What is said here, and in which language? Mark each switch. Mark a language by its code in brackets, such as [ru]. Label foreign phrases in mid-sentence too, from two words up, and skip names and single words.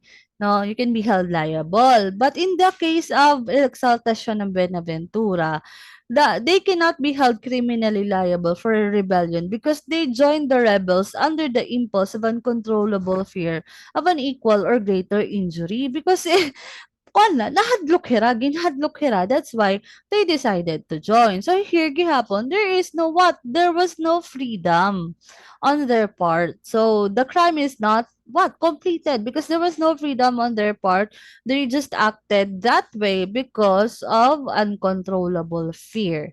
[en] No, you can be held liable. But in the case of Exaltacion and Benaventura, they cannot be held criminally liable for rebellion because they joined the rebels under the impulse of uncontrollable fear of an equal or greater injury because wala, [war] nahadlok hira, ginhadlok hira. [en] That's why they decided to join. So here gihapon, there is no what? There was no freedom on their part. So the crime is not what? Completed because there was no freedom on their part. They just acted that way because of uncontrollable fear.